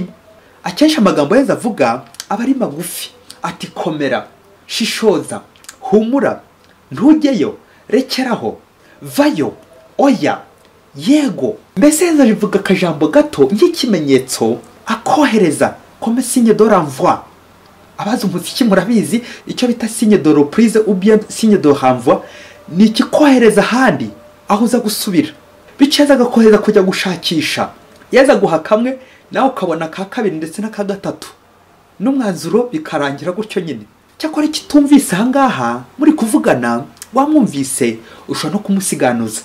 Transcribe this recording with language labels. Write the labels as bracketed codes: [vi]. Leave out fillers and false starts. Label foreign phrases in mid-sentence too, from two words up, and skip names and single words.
[rw] Akenshi amagambo Yezu avuga aba ari magufi, ati komera, shishoza, humura, ntujyeyo, rekeraho, vayo, oya, yego. Mbese Yezu avuga akajambo gato nk'ikimenyetso akohereza, [fr] comme signe de renvoi. [rw] Abazi umuziki murabizi icyo bita [fr] signe de reprise ou bien signe de renvoi, [rw] ni ikikohereza ahandi aho uza gusubira. Bityo Yezu agakohereza kujya gushakisha, Yezu aguha kamwe nawe ukabona ka kabiri ndetse n'aka gatatu, n'umwanzuro bikarangira gutyo nyine. Cyakora ikitumvise ahangaha muri kuvugana, wamwumvise ushobora no kumusiganuza.